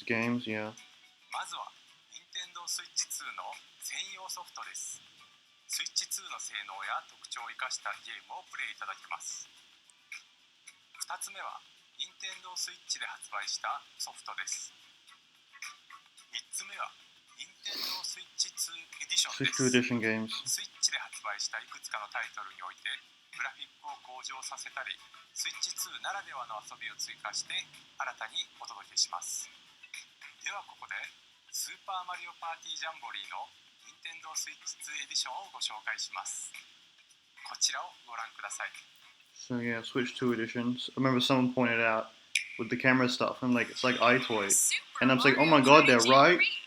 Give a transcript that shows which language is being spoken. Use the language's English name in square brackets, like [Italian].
[English] types of games, yeah. [Japanese] まずは Nintendo Switch 2の専用ソフトです。 Switch 2の性能や特徴を生かしたゲームをプレイいただけます。 2つ目は Nintendo Switch で発売したソフトです。 3つ目は Nintendo Switch 2 Edition で [English] Switch [Japanese] す。 [English] 2 edition games. [Japanese] スイッチで発売したいくつかのタイトルにおいてグラフィックを向上させたり、スイッチ2ならではの遊びを追加して新たにお届けします。ではここでスーパーマリオパーティージャンボリーの Nintendo Switch 2 Edition をご紹介します。こちらをご覧ください。 [English] So yeah, Switch 2 editions. I remember someone pointed out with the camera stuff, I'm like, it's like iToy. And I'm like, oh my god, they're right.